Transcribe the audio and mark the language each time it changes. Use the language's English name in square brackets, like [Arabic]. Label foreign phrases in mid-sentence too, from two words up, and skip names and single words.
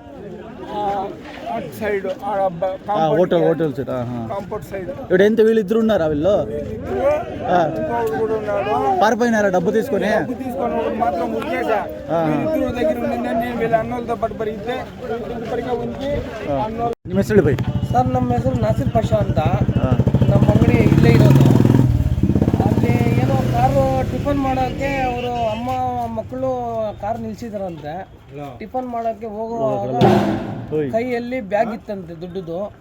[English] సైడ్ hotel side. compound side. [Telugu] ఇప్పుడు ఎంత వీళ్ళిద్దరు ఉన్నారా? వీళ్ళు పారిపోయినారా డబ్బు తీసుకొని? మాత్రం ఉరికేసా. ఇద్దరు దగ్గర ఉండిందని వీళ్ళ అన్నోళ్ళతో పాటు పరిగితే [Kannada] ನಿಮ್ಮ ಹೆಸರು ಬೈ? ಸರ್, ನಮ್ಮ ಹೆಸರು ನಾಸಿರ್ ಪಾಷಾ ಅಂತ. ನಮ್ಮ ಅಂಗಡಿ ಇಲ್ಲೇ ಇರೋದು. ಅಲ್ಲಿ ಏನೋ ಕಾರು ಟಿಫನ್ ಮಾಡೋಕ್ಕೆ ಅವರು ಅಮ್ಮ ಮಕ್ಕಳು ಕಾರ್ ನಿಲ್ಸಿದಾರಂತೆ. ಟಿಫನ್ ಮಾಡೋಕ್ಕೆ ಹೋಗುವಾಗ ಕೈಯಲ್ಲಿ ಬ್ಯಾಗ್ ಇತ್ತಂತೆ ದುಡ್ಡುದು.